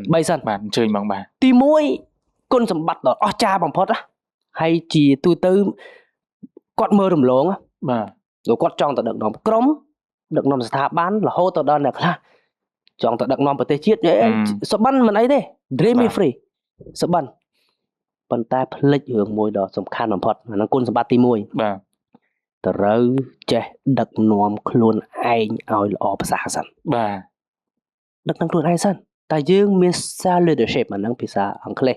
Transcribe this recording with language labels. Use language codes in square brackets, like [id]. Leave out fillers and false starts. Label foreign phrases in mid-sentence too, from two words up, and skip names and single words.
[km] 3សិន បាទអញ្ជើញបងបាទ ទី1គុណសម្បត្តិដ៏អស្ចារ្យបំផុតហើយជាទូទៅគាត់មើលរំលង បាទ ព្រោះគាត់ចង់ទៅដឹកនាំក្រុមដឹកនាំស្ថាប័នរហូតទៅដល់អ្នកខ្លះចង់ទៅដឹកនាំប្រទេសជាតិសបិនមិនអីទេ [en] dream is free [km] សបិនប៉ុន្តែផ្លិចរឿងមួយដ៏សំខាន់បំផុតអាហ្នឹងគុណសម្បត្តិទី1 បាទ ត្រូវចេះដឹកនាំខ្លួនឯងឲ្យល្អប្រសើរសិន បាទ ដឹកនាំខ្លួនឯងសិនតែយើងមាន [en] self leadership [km] អាហ្នឹងភាសាអង់គ្លេស